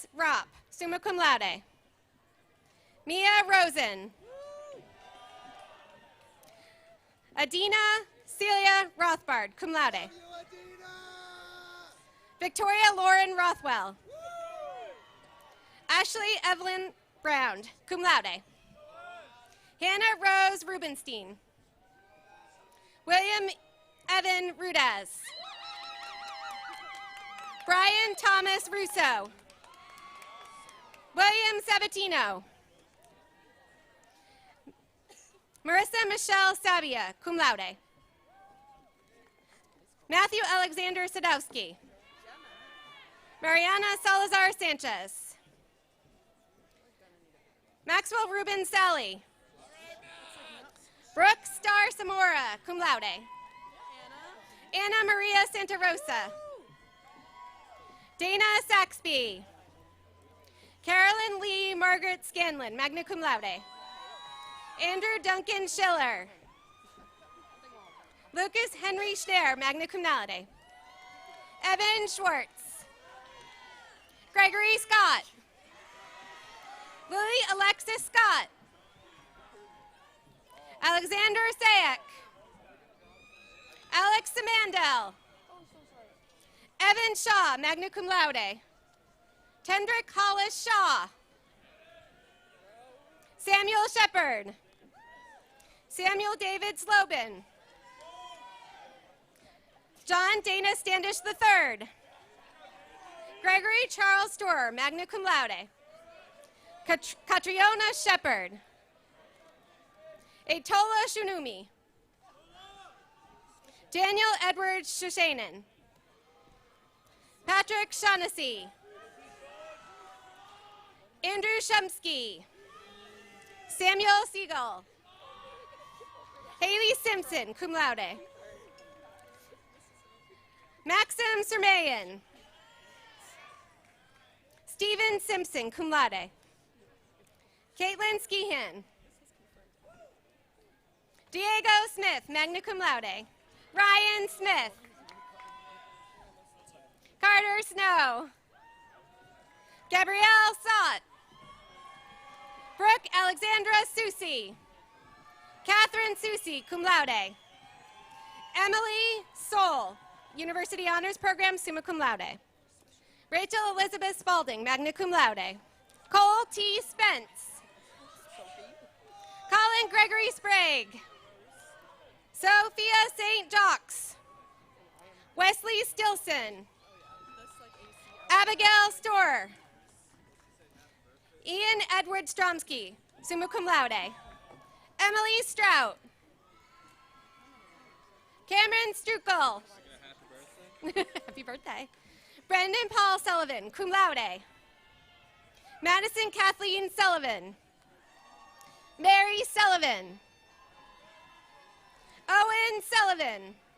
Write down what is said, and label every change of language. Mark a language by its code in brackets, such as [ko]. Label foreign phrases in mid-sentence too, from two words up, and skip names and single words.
[en] Ropp, [la] summa cum laude. [en] Mia Rosen. Adina Celia Rothbard, [la] cum laude. [en] Victoria Lauren Rothwell. Ashley Evelyn Brown, [la] cum laude. [en] Hannah Rose Rubenstein. William Evan Rudez. Brian Thomas Russo. William Sabatino. Marissa Michelle Sabia, [la] cum laude. [en] Matthew Alexander Sadowski. Mariana Salazar Sanchez. Maxwell Ruben Sally. Brooke Star Zamora, [la] cum laude. [en] Anna Maria Santa Rosa. Dana Saxby. Carolyn Lee Margaret Scanlon, [la] magna cum laude. [en] Andrew Duncan Schiller. Lucas Henry Schneer, [la] magna cum laude. [en] Evan Schwartz. Gregory Scott. Lily Alexis Scott. Alexander Sayek. Alex Samandel. Evan Shaw, [la] magna cum laude. [en] Tendrick Hollis Shaw. Samuel Shepard. Samuel David Slobin. John Dana Standish III. Gregory Charles Storer, [la] magna cum laude. [en] Catriona Shepard. Atola Shunumi. Daniel Edward Shoshanen. Patrick Shaughnessy. Andrew Shumsky. Samuel Siegel. Haley Simpson, [la] cum laude. [en] Maxim Sermayan. Stephen Simpson, [la] cum laude. [en] Caitlin Skehan. Diego Smith, [la] magna cum laude. [en] Ryan Smith. Carter Snow. Gabrielle Sott. Brooke Alexandra Susi. Catherine Susi, [la] cum laude. [en] Emily Soul, University Honors Program, [la] summa cum laude. [en] Rachel Elizabeth Spalding, [la] magna cum laude. [en] Cole T. Spence. Colin Gregory Sprague, Sophia St. Jacques, Wesley Stilson, Abigail Storer, Ian Edward Stromsky, [la] summa cum laude, [en] Emily Strout, Cameron Strukel, happy birthday, Brendan Paul Sullivan, [la] cum laude, [en] Madison Kathleen Sullivan, Mary Sullivan, Owen Sullivan,